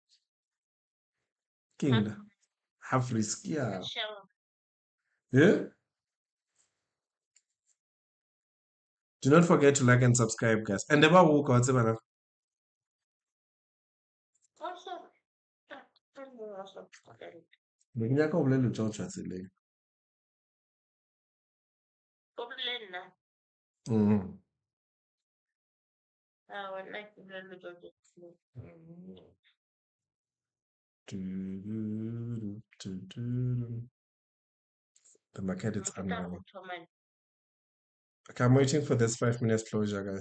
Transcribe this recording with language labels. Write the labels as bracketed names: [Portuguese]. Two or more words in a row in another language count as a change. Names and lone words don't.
[English] King, half risk, yeah. Yeah. Do not forget to like and subscribe, guys. And never walk out. [Northern Sotho] Ngonyaka o bolela tša go tšwa tseleng. [English] Mhm. Do-do-do-do-do-do. The market is unrunning. Okay, I'm waiting for this 5 minutes closure, guys.